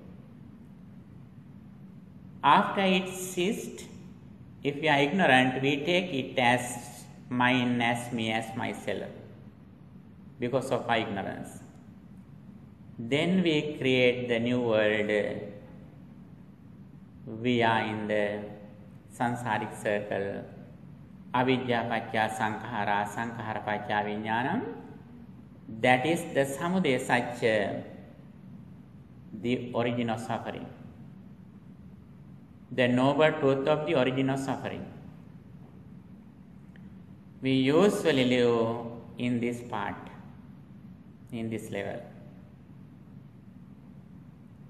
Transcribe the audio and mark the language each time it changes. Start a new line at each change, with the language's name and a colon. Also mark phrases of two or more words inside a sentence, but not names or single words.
English: After it ceased, if we are ignorant, we take it as mine, as me, as myself, because of our ignorance. Then we create the new world. We are in the samsaric circle.
Pali: Avidya paccaya sankhara, sankhara paccaya vijnanam.
English: That is the
Pali: samudaya satya,
English: the origin of suffering. The noble truth of the origin of suffering. We usually live in this part, in this level.